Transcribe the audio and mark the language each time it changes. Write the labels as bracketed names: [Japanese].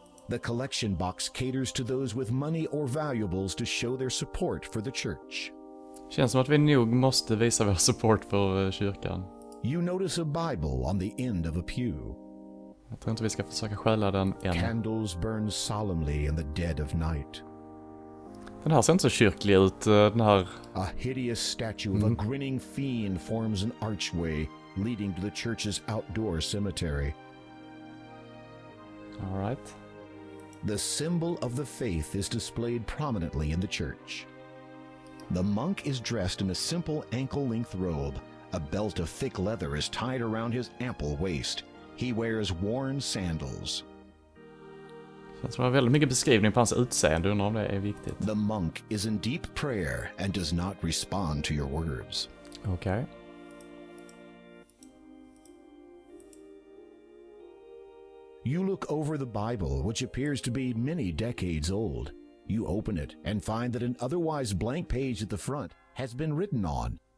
[English] The collection box caters to those with money or valuables to show their support for the church. [Swedish] Känns som att vi nog måste visa vår support för kyrkan. [English] You notice a Bible on the end of a pew. [Swedish] Jag tror inte vi ska försöka stjäla den än. [English] Candles burn solemnly in the dead of night. [Swedish] Den här ser inte så kyrklig ut, den här. [English] A hideous statue of a grinning fiend forms an archway leading to the church's outdoor cemetery. All right. The symbol of the faith is displayed prominently in the church. The monk is dressed in a simple ankle-length robe. A belt of thick leather is tied around his ample waist. He wears worn sandals. [Swedish] Känns som väldigt mycket beskrivning på hans utseende, undrar om det är viktigt. [English] The monk is in deep prayer and does not respond to your words. Okay. You look over the Bible, which appears to be many decades old. You open it and find that an otherwise blank page at the front has been written on.